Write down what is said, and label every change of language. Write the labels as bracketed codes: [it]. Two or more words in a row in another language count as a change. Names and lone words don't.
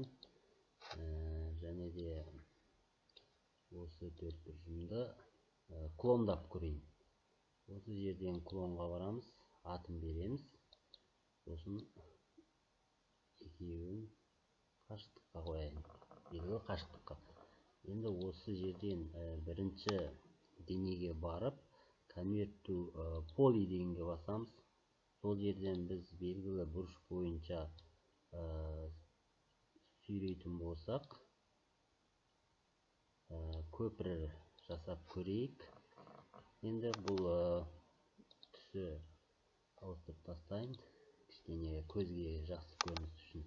[kk] Және де осы 4 бұрышымды клондап көрейін. Осы жерден клонға барамыз, атын береміз. Сосын екеуін қашықтыққа қояйын. Белгілі қашықтыққа. Енді осы жерден бірінші денеге барып, [en] convert to poly [kk] дегенге басамыз. Сол жерден біз белгілі бұрыш бойынша сүйрейтін болсақ, көпір жасап көрейік. Енді бұл түсі ауыстырып тастайын, кішкене көзге жақсы көрініс үшін.